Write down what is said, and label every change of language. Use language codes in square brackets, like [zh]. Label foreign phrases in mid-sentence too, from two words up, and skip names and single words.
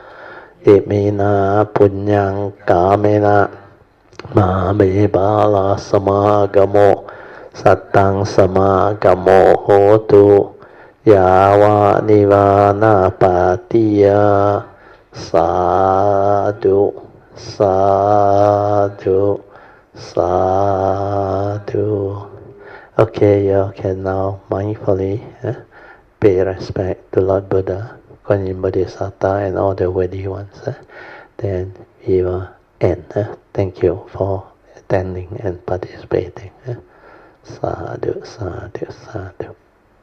[pi] imina punyang kamena mame bala samagamo sattang samagamo hotu yawa nivana patiya sadhu sadhu sadhu. [en] Okay, you can now mindfully pay respect to Lord Buddha, Kuan Yin Bodhisattva, and all the worthy ones. Then we will end. Thank you for attending and participating. [pi] Sadhu, sadhu, sadhu.